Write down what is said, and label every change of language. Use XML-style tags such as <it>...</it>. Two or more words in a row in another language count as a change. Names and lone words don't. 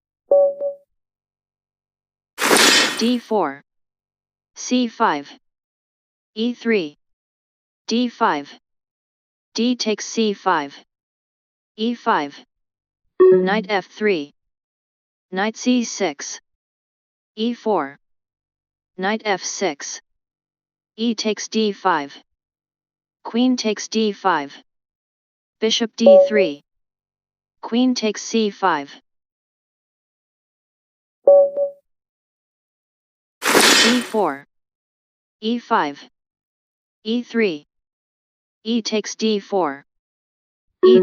<en>d4, c5, e3, d5, d takes c5, e5, knight f3, knight c6, e4, knight f6, e takes d5, queen takes d5, bishop d3, queen takes c5, d4, e5, e3, e takes d4, e</en>